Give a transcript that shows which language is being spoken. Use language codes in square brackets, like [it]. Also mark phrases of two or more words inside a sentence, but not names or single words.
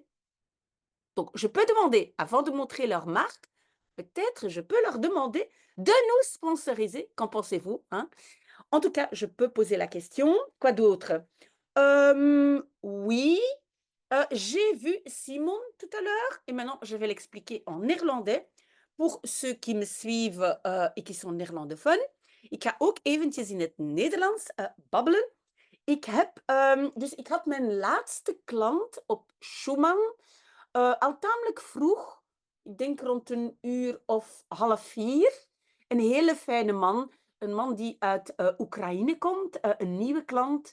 [fr] Donc, je peux demander, avant de montrer leur marque, peut-être je peux leur demander de nous sponsoriser. Qu'en pensez-vous, hein? En tout cas, je peux poser la question. Quoi d'autre? Oui, j'ai vu Simon tout à l'heure et maintenant je vais l'expliquer en néerlandais pour ceux qui me suivent et qui sont néerlandophones. [nl] Ik ga ook eventjes in het Nederlands babbelen. Ik had mijn laatste klant op Schumann al tamelijk vroeg, ik denk rond 1 uur of half 4. Een hele fijne man, een man die uit Oekraïne komt, een nieuwe klant.